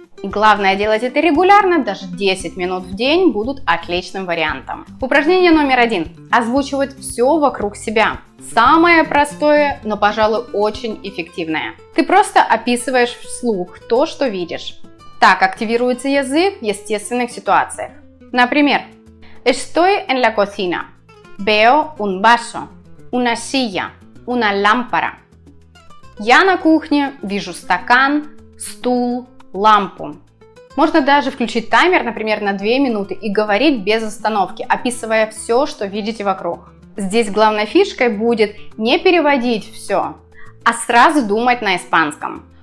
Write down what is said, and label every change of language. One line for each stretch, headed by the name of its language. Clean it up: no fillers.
Russian: И главное делать это регулярно, даже 10 минут в день будут отличным вариантом. Упражнение номер 1. Озвучивать все вокруг себя. Самое простое, но, пожалуй, очень эффективное. Ты просто описываешь вслух то, что видишь. Так активируется язык в естественных ситуациях. Например,
Spanish: Estoy en la cocina. Veo un vaso, una silla, una lámpara.
Russian: Я на кухне, вижу стакан, стул, лампу. Можно даже включить таймер, например, на 2 минуты и говорить без остановки, описывая все, что видите вокруг. Здесь главной фишкой будет не переводить все, а сразу думать на испанском.